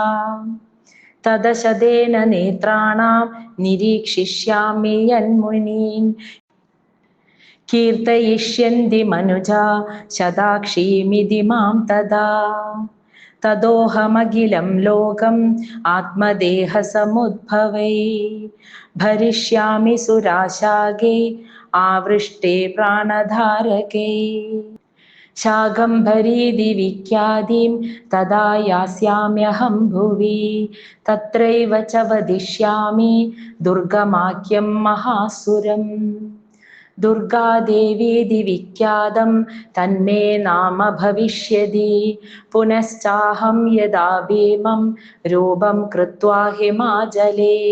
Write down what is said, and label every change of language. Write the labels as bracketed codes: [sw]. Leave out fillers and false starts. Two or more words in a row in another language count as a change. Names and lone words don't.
[sa] തദശതേന നേത്രാണാം നിരീക്ഷിഷ്യാമി യന്മുനീൻ കീർത്തയിഷ്യന്തി മനുജാ ശതാക്ഷീമിതി മാം തദാ. തദോഹമഖിലം ലോകം ആത്മദേഹസമുദ്ഭവൈ ഭരിഷ്യാമി സുരാശാകൈ ആവൃഷ്ടേ പ്രാണധാരകൈ. शाकम्भरीति विख्यातिं तदा यास्याम्यहं भुवि तत्रैव च वदिष्यामि दुर्गमाख्यं महासुरम् दुर्गादेवीति विख्यातं तन्मे नाम भविष्यति पुनश्चाहं यदा भीमं रूपं कृत्वा हिमाचले